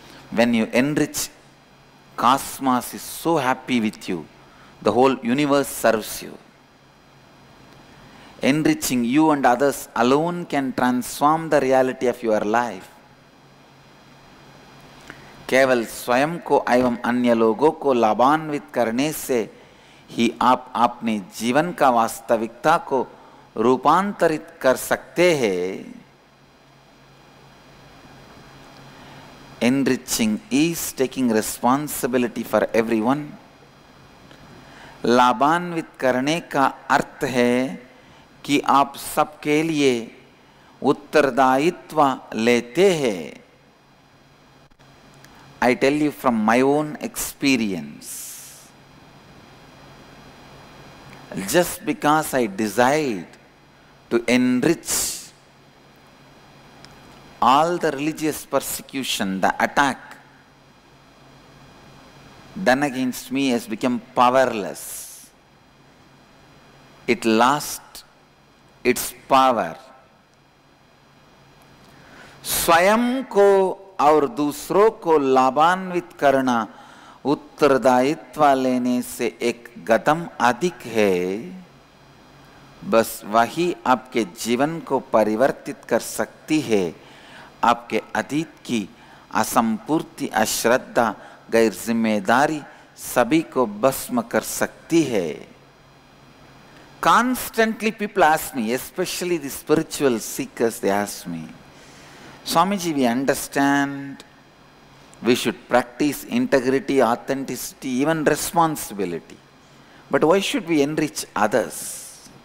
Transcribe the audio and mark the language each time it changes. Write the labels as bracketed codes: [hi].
[en] When you enrich, cosmos is so happy with you. The whole universe serves you. Enriching you and others alone can transform the reality of your life. [hi] केवल स्वयं को एवं अन्य लोगों को लाभान्वित करने से ही आप अपने जीवन का वास्तविकता को रूपांतरित कर सकते हैं. [en] Enriching is taking responsibility for everyone. [hi] लाभान्वित करने का अर्थ है कि आप सबके लिए उत्तरदायित्व लेते हैं. [en] I tell you from my own experience. Just because I decide to enrich all the religious persecution, the attack done against me has become powerless. It lost its power. [hi] स्वयं को और दूसरों को लाभान्वित करना उत्तरदायित्व लेने से एक कदम अधिक है. बस वही आपके जीवन को परिवर्तित कर सकती है. आपके अतीत की असंपूर्ति, अश्रद्धा, गैर जिम्मेदारी सभी को भस्म कर सकती है. [en] Constantly people ask me, especially the spiritual seekers, they ask me, Swamiji, we understand we should practice integrity, authenticity, even responsibility. But why should we enrich others?